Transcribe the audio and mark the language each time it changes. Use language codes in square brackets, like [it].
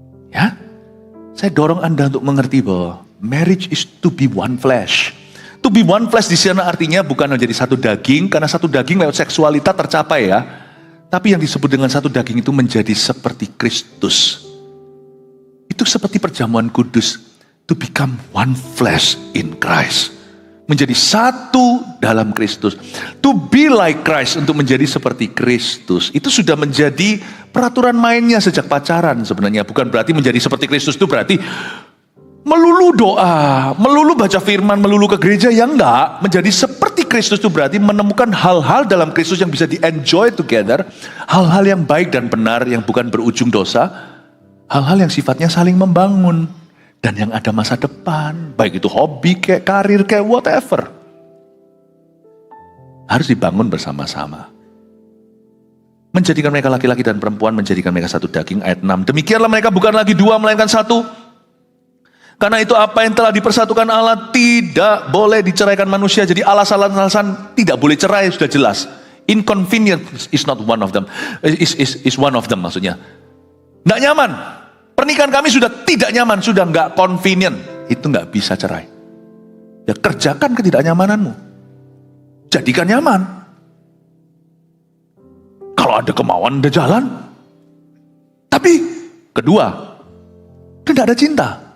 [id] Ya, saya dorong Anda untuk mengerti bahwa [en] marriage is to be one flesh. To be one flesh [id] di sana artinya bukan menjadi satu daging, karena satu daging lewat seksualitas tercapai ya. Tapi yang disebut dengan satu daging itu menjadi seperti Kristus. Itu seperti perjamuan kudus. [en] To become one flesh in Christ. [id] Menjadi satu dalam Kristus. [en] To be like Christ, [id] untuk menjadi seperti Kristus. Itu sudah menjadi peraturan mainnya sejak pacaran sebenarnya. Bukan berarti menjadi seperti Kristus itu berarti melulu doa, melulu baca firman, melulu ke gereja, ya enggak. Menjadi seperti Kristus itu berarti menemukan hal-hal dalam Kristus yang bisa di-enjoy together. Hal-hal yang baik dan benar, yang bukan berujung dosa. Hal-hal yang sifatnya saling membangun. Dan yang ada masa depan, baik itu hobi, kayak karir, kayak whatever. Harus dibangun bersama-sama. Menjadikan mereka laki-laki dan perempuan, menjadikan mereka satu daging, ayat 6. Demikianlah mereka bukan lagi dua, melainkan satu. Karena itu apa yang telah dipersatukan Allah tidak boleh diceraikan manusia. Jadi alasan-alasan tidak boleh cerai sudah jelas. [en] Inconvenience is not one of them. Is one of them [id] maksudnya. Nggak nyaman. Pernikahan kami sudah tidak nyaman, sudah nggak convenient. Itu nggak bisa cerai. Ya kerjakan ketidaknyamananmu. Jadikan nyaman. Kalau ada kemauan, ada jalan. Tapi kedua, tidak ada cinta.